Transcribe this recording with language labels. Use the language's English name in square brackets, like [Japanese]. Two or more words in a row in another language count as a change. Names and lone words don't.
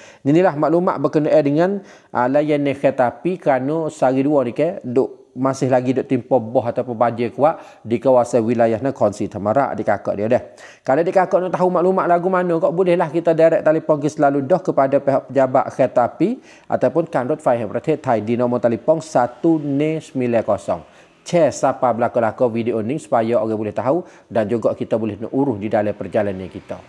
[Malay] Inilah maklumat berkenaan dengan layanan kereta api kerana sehari dua ni ke masih lagi duk timpa boh ataupun banjir kuat di kawasan wilayah Nakhon Si Thammarat adik-kakak dia dah. Kalau adik-kakak nak tahu maklumat lagu mana kok bolehlah kita direct telefon ke selalu dah kepada pihak pejabat kereta api ataupun [Thai] การรถไฟ แห่งประเทศไทย [Malay] di nombor telefon 190. Share siapa belakang-belakang video ni supaya orang boleh tahu dan juga kita boleh nak urus di dalam perjalanan kita.